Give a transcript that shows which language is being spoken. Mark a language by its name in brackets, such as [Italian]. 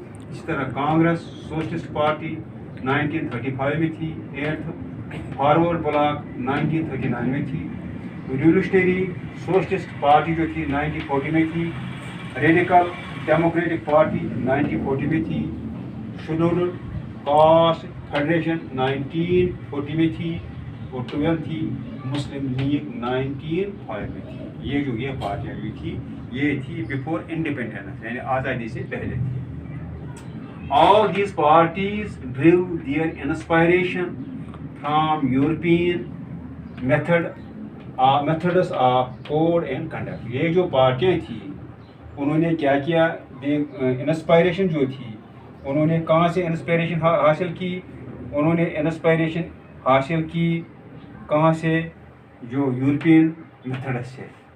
[Urdu] اسی طرح Congress socialist party 1935 میں تھی, 8 فارورڈ بلاک 1939 میں تھی, ریولیوشنری سوشلسٹ پارٹی جو تھی 1940 میں تھی, ریڈیکل ڈیموکریٹک پارٹی 1940 میں تھی, شیڈولڈ کاسٹ فیڈریشن 1940 میں تھی, اور 12 تھی مسلم لیگ 1905 میں تھی. یہ پارٹیاں جو تھی یہ تھی بفور انڈیپینڈنس, یعنی آزادی سے پہلے تھی. [English] All these parties drew their inspiration from European methods of code and conduct. [Urdu] یہ جو پارٹیاں تھیں انہوں نے کیا کیا, انسپائریشن جو تھی انہوں نے کہاں سے انسپائریشن حاصل کی, انہوں نے انسپائریشن حاصل کی کہاں سے, جو یورپین میتھڈ سے.